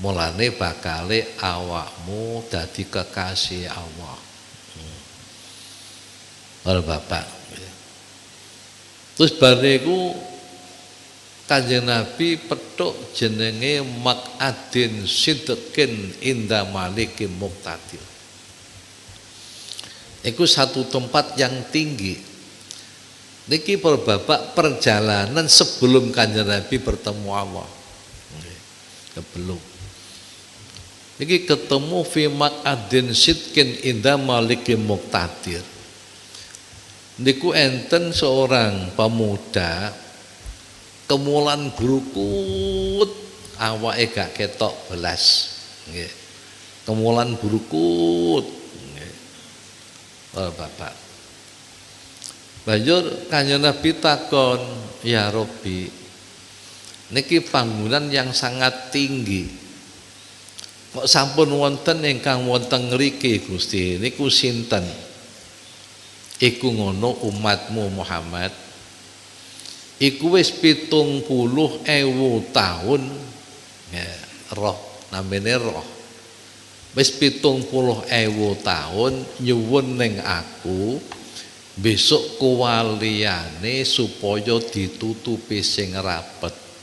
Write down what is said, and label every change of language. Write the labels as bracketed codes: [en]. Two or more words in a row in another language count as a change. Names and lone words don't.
[jv] mulane bakale awakmu dadi kekasih Allah. Para bapak. Terus bariku Kanjeng Nabi petuk jenenge [ar] مقعد صدق عند مليك مقتدر. [id] Iku satu tempat yang tinggi. [jv] Niki para bapak [id] perjalanan sebelum Kanjeng Nabi bertemu Allah. [ar] Sebelum. [jv] Niki ketemu [ar] في مقعد صدق عند مليك مقتدر. [jv] Niku enten seorang pemuda kemulan burukut awake gak ketok belas nggih. Kemulan burukut nggih. Oh, Bapak. Banjur Kanjeng Nabi takon, [ar] "يا ربي, [jv] niki panggonan [id] yang sangat tinggi. [jv] Kok sampun wonten ingkang wonten ngriki Gusti, niku sinten?" Iku ngono umatmu Muhammad iku wis 70.000 tahun ya, roh namine roh wis 70.000 tahun nyuwun ning aku besok kewaliane supaya ditutupi sing rapet.